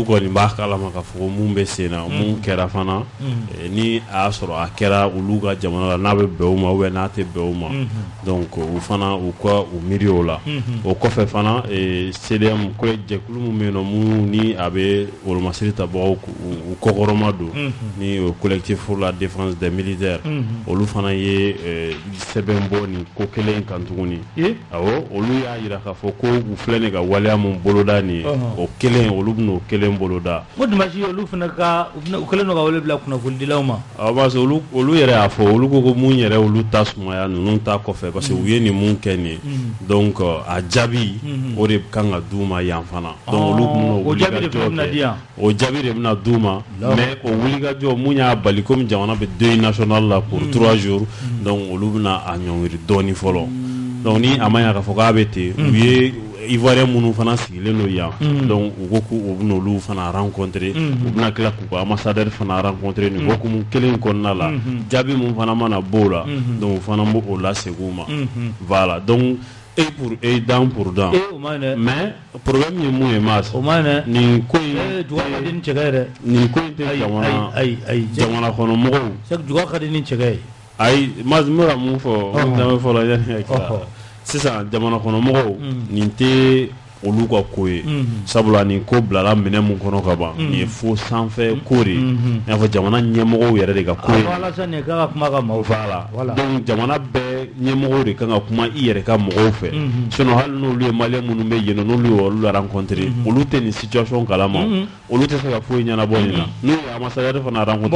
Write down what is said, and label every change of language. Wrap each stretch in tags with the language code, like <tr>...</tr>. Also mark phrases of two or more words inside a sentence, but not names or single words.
<bm>kɔni b'a kalama ka fɔ ko mun bɛ sen na mun kɛra fana ni a y'a sɔrɔ a kɛra olu ka jamana la n'a bɛ bɛn o ma</bm> <fr>ou bien</fr> <bm>n'a tɛ bɛn o ma donc u fana u ka u miiri o la o kɔfɛ fana CDM ko jɛkulu min bɛ yen nɔ mun ni a bɛ wolomasiri tabagaw u kɔkɔrɔma don ni o</bm> <fr>collectif pour la défense des militaires</fr> <bm>olu fana ye sɛbɛn bɔ nin ko kelen in kan tuguni awɔ olu y'a jira k'a fɔ ko u filɛ nin ka waleya mun boloda nin o kelen olu n'o kelen boloda o dimanche olu fana ka u kelen no ka wele bila kunnafonidilaw ma parce que olu yɛrɛ y'a fɔ olu ko mun yɛrɛ olu ta sumaya ninnu ta kɔfɛ parce que u ye nin mun kɛ nin donc a jaabi o de kan ka d'u ma yan fana donc olu bɛna o jaabi de bɛna di yan o jaabi de bɛna d'u ma mais o wulikajɔ mun y'a bali comme jamana bɛ</bm> <fr>deuil national</fr> <bm>la</bm> <fr>pour 3 jours</fr> <bm>donc olu bɛna a ɲɔngiri dɔɔni fɔlɔ donc ni a ma ɲa k'a fɔ k'a bɛ ten u ye Ivoirien minnu fana sigilen don yan donc u ko k'u bɛna olu fana rencontrer u bɛna tila k'u ka ambassadeur fana rencontrer nin hukumu kelen kɔnɔna la jaabi mun fana mana b'o la donc u fana b'o lasegin u ma</bm> <fr>voilà donc pour dent pour dent mais problème</fr> <bm>ye mun ye mas nin ko in tɛ jamana kɔnɔ mɔgɔw juga ka di ni cɛkɛ ye ayi mas n bɛ ka mun fɔ n fɔlɔ yanni ka kila sisan jamana kɔnɔ mɔgɔw nin tɛ olu ka ko ye sabula nin ko bilala minɛ mun kɔnɔ ka ban nin ye fo sanfɛ ko de i n'a fɔ jamana ɲɛmɔgɔw yɛrɛ de ka ko ye donc jamana bɛɛ ɲɛmɔgɔw de kan ka kuma i yɛrɛ ka mɔgɔw fɛ sinon hali n'olu ye maliyɛn minnu bɛ yen n'olu ye olu rencontrer olu tɛ nin situation kalama olu tɛ se ka foyi ɲɛnabɔ nin na n'u ye ambassadeur fana rencontrer</bm>